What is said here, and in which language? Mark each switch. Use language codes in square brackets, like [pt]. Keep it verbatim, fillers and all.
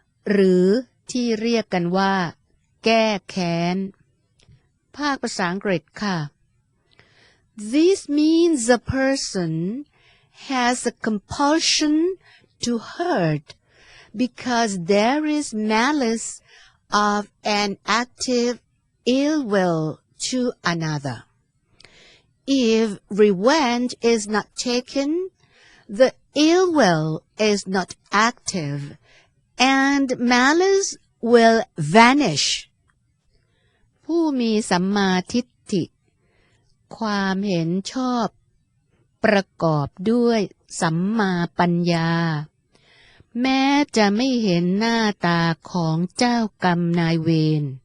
[th] หรือที่เรียกกันว่าแก้แค้นภาคภาษาอังกฤษค่ะ [en] This means a person has a compulsion to hurt because there is malice of an active ill will to another. If revenge is not taken, the ill will is not active. And malice will vanish. [th] ผู้มีสัมมาทิฏฐิความเห็นชอบประกอบด้วยสัมมาปัญญาแม้จะไม่เห็นหน้าตาของเจ้ากรรมนายเวร